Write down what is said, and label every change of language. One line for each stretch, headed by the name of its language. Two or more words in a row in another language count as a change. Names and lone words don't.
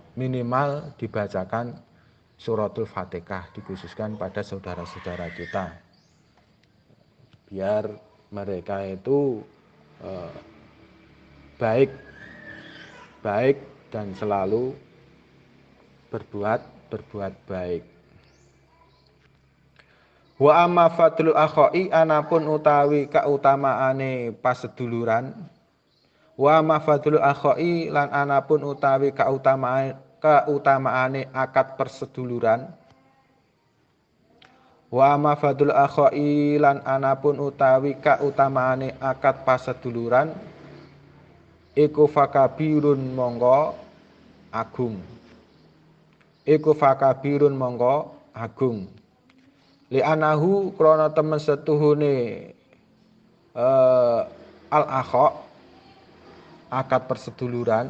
Indonesian: Minimal dibacakan suratul Fatihah, dikhususkan pada saudara-saudara kita. Biar mereka itu baik dan selalu berbuat baik.
Arabic: وأما فضل الإخاء
Javanese: anapun utawi kautamaane paseduluran.
Arabic: وأما فضل الإخاء
Javanese: lan anapun utawi kautamaane akad perseduluran.
Arabic: وأما فضل الإخاء
Javanese: lan anapun utawi kautamaane akad paseduluran. Iku fakabirun monggo agung. Iku fakabirun monggo agung. Li'anahu krana temen setuhune al-akha akad perseduluran.